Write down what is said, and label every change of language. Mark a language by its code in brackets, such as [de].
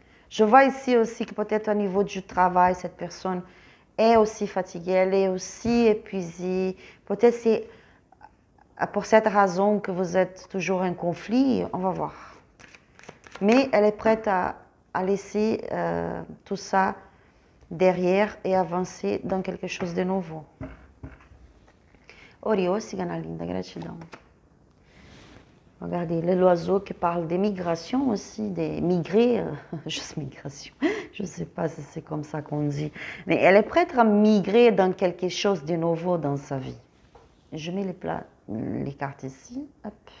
[fr] Je vois ici aussi que peut-être au niveau du travail, cette personne est aussi fatiguée, elle est aussi épuisée. Peut-être c'est pour cette raison que vous êtes toujours en conflit, on va voir. Mais elle est prête à laisser tout ça derrière et avancer dans quelque chose de nouveau. [pt] Oriô, cigana linda, gratidão. [fr] Regardez, l'oiseau qui parle des migrations aussi, des migrer, juste migration, je ne sais pas si c'est comme ça qu'on dit, mais elle est prête à migrer dans quelque chose de nouveau dans sa vie. Je mets les cartes ici. Hop.